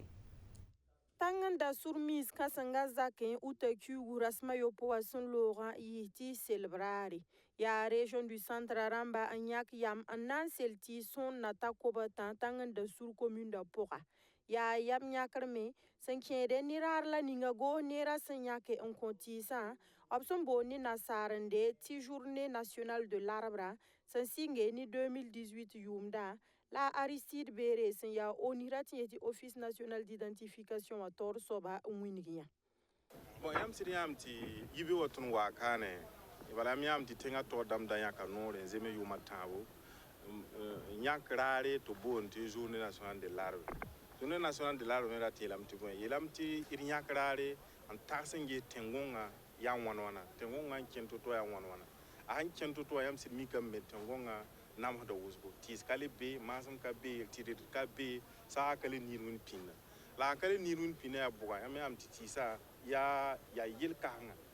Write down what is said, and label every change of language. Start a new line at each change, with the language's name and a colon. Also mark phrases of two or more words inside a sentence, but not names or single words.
Mossi: tãngẽnda sur-miis kãsenga zakẽ uta kiugrã sẽma yopoe wã sẽn loogã yɩ tɩ selb raare yaa
French: région du centre
Mossi: rãmba n yãk yam n na n sel tɩ sõor na ta kobatã tãngẽnda sur communda pʋga yaa yam yãkrme sẽn kẽede ne raar la ninga goos neerã sẽn yãke n kõ tɩɩsã b sẽn boond ne nasaarende tɩ
French: journée nationale de l'arbre
Mossi: sẽn sɩnge ne 2018 yʋʋmda la Aristide Béré sẽn yaa ONU ra tɩ yetɩ
French: office national d'identification
Mossi: wã taoor soaba n wing yã bon yãmb sɩd yãmb tɩ yibe wa tõnd waa kaane bala yãmb yãmb tɩ tẽngã tao dãmb da yãka noore n zeme yʋʋmã tãabo n yãk raare tɩ boond tɩ
French: journée nationale de l'arbre journée nationale de l'arbre
Mossi: me ra tɩ yeelame tɩ bõe yeelame tɩ d yãk raare n tags n ges tẽn-gõngã yaa wãn-wãna tẽn-gõngã n kẽn to-to yaa wãn-wãna a sẽn kẽn to-to wã yãmb sɩd mika n me tẽn-gõngã namsda wʋsgo tɩɩs ka le be maasem ka be tɩdd ka be saa ka le niir wẽnd pĩnda la n ka le niir wẽnd pĩnã yaa bʋga yãmb yãmb tɩ tɩɩsã yaa yel-kãsengã